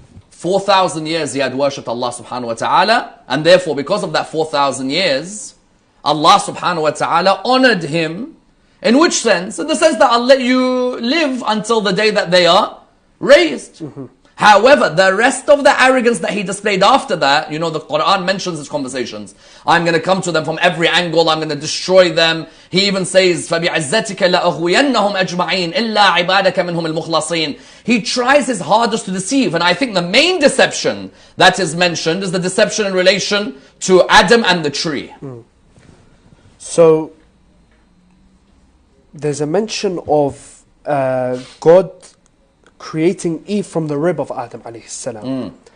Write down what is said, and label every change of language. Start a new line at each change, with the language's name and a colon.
English: 4,000 years he had worshipped Allah subhanahu wa ta'ala, and therefore because of that 4,000 years, Allah subhanahu wa ta'ala honored him. In which sense? In the sense that I'll let you live until the day that they are raised. However, the rest of the arrogance that he displayed after that, the Quran mentions his conversations. I'm going to come to them from every angle, I'm going to destroy them. He even says,
Arabic: فَبِعِزَّتِكَ لَأَغْوِيَنَّهُمْ أَجْمَعِينَ إِلَّا عِبَادَكَ مِنْهُمُ الْمُخْلَصِينَ.
English: He tries his hardest to deceive. And I think the main deception that is mentioned is the deception in relation to Adam and the tree. So, there's a mention of God creating Eve from the rib of Adam alayhi salam.